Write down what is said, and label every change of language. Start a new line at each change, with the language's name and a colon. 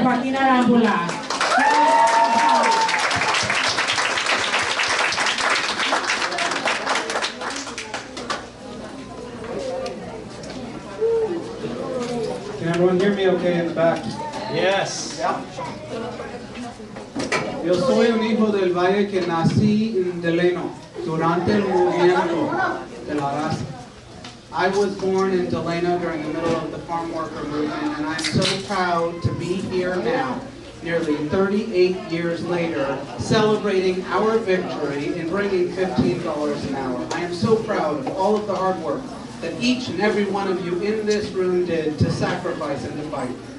English: Joaquin Arambula. Can everyone hear me okay in the back? Yes.
Spanish: Yo soy un hijo del valle que nací en Delano durante el movimiento de la raza.
English: I was born in Delano during the middle of the farm worker movement, and I'm so proud to be here now, nearly 38 years later, celebrating our victory in bringing $15 an hour. I am so proud of all of the hard work that each and every one of you in this room did to sacrifice and to fight.